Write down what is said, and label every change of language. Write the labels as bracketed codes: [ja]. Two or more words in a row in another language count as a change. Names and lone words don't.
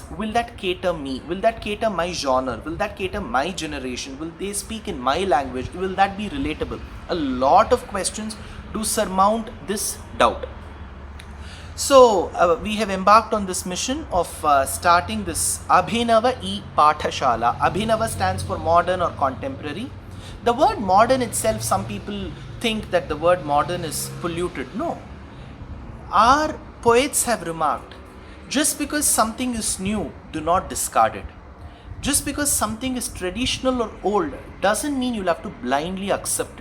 [en] Will that cater me? Will that cater my genre? Will that cater my generation? Will they speak in my language? Will that be relatable? A lot of questions to surmount this doubt. So we have embarked on this mission of starting this Abhinava e-Patashala. Abhinava stands for modern or contemporary. The word modern itself, some people think that the word modern is polluted. No. Our poets have remarked, just because something is new, do not discard it. Just because something is traditional or old doesn't mean you'll have to blindly accept it.